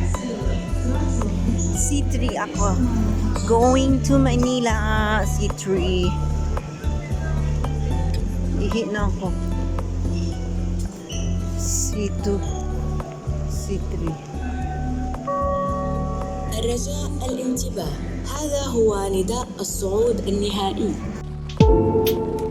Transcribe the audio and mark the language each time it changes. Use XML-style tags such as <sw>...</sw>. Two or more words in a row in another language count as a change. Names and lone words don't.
<tl>C3 ako.</tl> <en>Going to Manila. C3.</en> <tl>Ihi na ako. C2. C3.</tl> <ar>الرجاء الانتباه، هذا هو نداء الصعود النهائي.</ar>